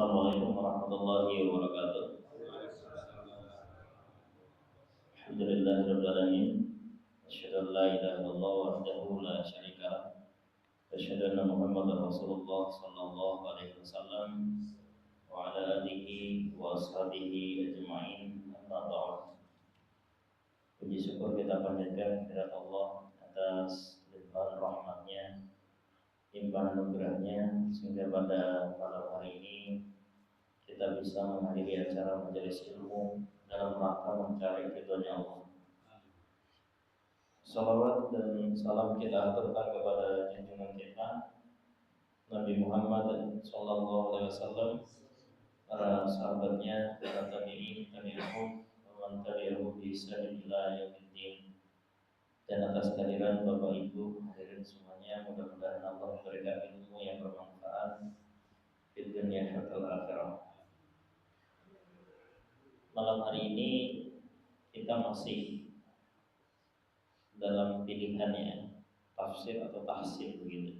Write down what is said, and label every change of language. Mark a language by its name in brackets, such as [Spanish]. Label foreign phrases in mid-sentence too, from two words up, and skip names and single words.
[Arabic] السلام عليكم ورحمة الله وبركاته. الحمد لله رب العالمين. أشهد أن لا إله إلا الله وحده لا شريك له. أشهد أن محمدا رسول الله صلى الله عليه وسلم وعلى آله وأصحابه أجمعين. أما بعد. [Indonesian] Puji syukur kita panjatkan kepada Allah atas limpahan rahmatnya, limpahan anugerahnya, sehingga pada malam hari ini kita bisa menghadiri acara majelis ilmu dalam rangka mencari ridhonya Allah. Salawat dan salam kita aturkan kepada junjungan kita Nabi Muhammad [Arabic] صلى الله عليه وسلم, [Indonesian] para sahabatnya, para tabi'in, [Arabic] تابعيهم ومن تبعهم بإحسان إلى يوم الدين. [Indonesian] Dan atas kehadiran Bapak Ibu hadirin semuanya, mudah-mudahan Allah memberikan ilmu yang bermanfaat di dunia dan akhirat. Malam hari ini kita masih dalam pilihannya tafsir atau tahsin begitu.